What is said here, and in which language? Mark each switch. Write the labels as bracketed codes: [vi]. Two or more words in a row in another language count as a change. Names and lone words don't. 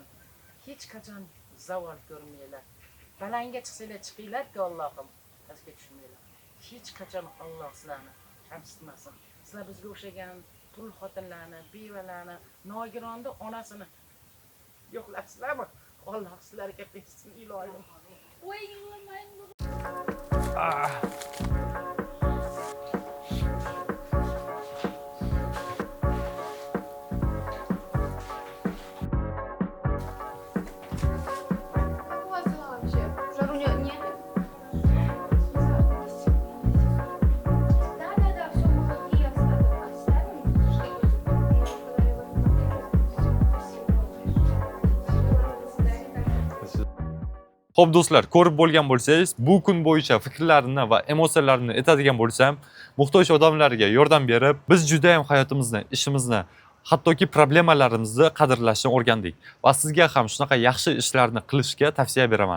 [uz] Hech qachon zavol ko'rmanglar. Balanga chiqsanglar chiqinglar-ku Allohim, pastga tushmanglar. Hech qachon Alloh sizlarni kamsitmasin. Sizlar bizga o'xshagan tul xotinlarni, bevalarni, nogironda onasini yo'qlasizlarmi? Alloh sizlarga bersin ilohim. [ru] Ой, ломаем. Как у вас дела вообще? Жару нет? Да, все, мы вот и оставим. [uz] Xo'p do'stlar, ko'rib bo'lgan bo'lsangiz, bu kun bo'yicha fikrlarini va emotsiyalarini aytadigan bo'lsam, muhtoj odamlarga yordam berib, biz juda ham hayotimizni, ishimizni, hattoki problemalarimizni qadrlashni o'rgandik va sizga ham shunaqa yaxshi ishlarni qilishga tavsiya beraman.